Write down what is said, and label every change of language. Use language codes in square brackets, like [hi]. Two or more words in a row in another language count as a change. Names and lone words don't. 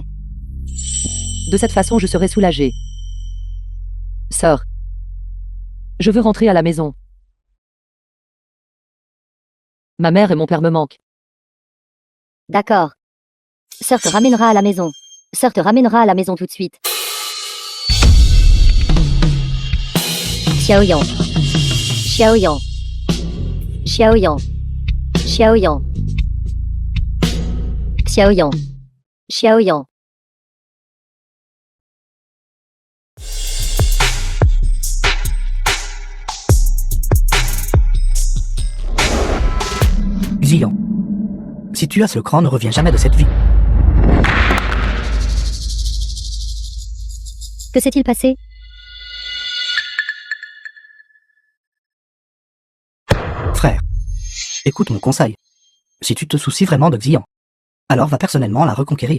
[fr] De cette façon, je serai soulagée. Sœur, je veux rentrer à la maison. Ma mère et mon père me manquent. D'accord. Sœur te ramènera à la maison. Sœur te ramènera à la maison tout de suite. Xiaoyan. Xiaoyan. Xiaoyan. Xiaoyan. Xiaoyan. Xiaoyan. Xian. Si tu as ce cran, ne reviens jamais de cette vie. Que s'est-il passé? Frère, écoute mon conseil. Si tu te soucies vraiment de Xian, alors va personnellement la reconquérir.